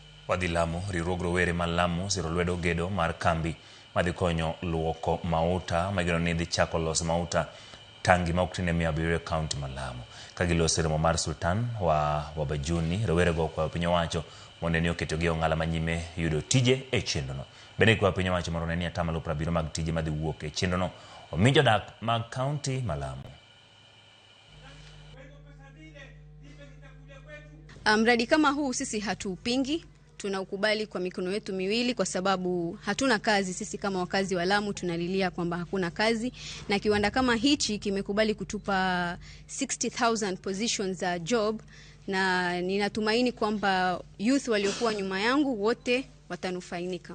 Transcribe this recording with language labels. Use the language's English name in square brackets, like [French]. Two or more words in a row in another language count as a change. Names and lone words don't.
[Luo (Kenya and Tanzania)] wadhi Lamu, riwruog rowere ma Lamu siro lwedo gedo mar kambi madhi konyo luoko mauta mageno ni dhi chako loso mauta tangi ma oktine 700 kaunti ma Lamu. Kagiloso romo mar Sultan wa Wabajuni, rowere go kwa piny owacho mondo ni oketogi ong'ala manyime yudo tije e chenrono. Bende kwa piny owacho mondo ni atamalo 70 mag tije madhi wuok e chenrono omi jodak mag kaunti ma Lamu. [Swahili] Mradi kama huu sisi hatuupingi, tunaukubali kwa mikono yetu miwili kwa sababu hatuna kazi. Sisi kama wakazi wa Lamu tunalilia kwamba hakuna kazi, na kiwanda kama hichi kimekubali kutupa 60,000 positions za job, na ninatumaini kwamba youth waliokuwa nyuma yangu wote watanufaika.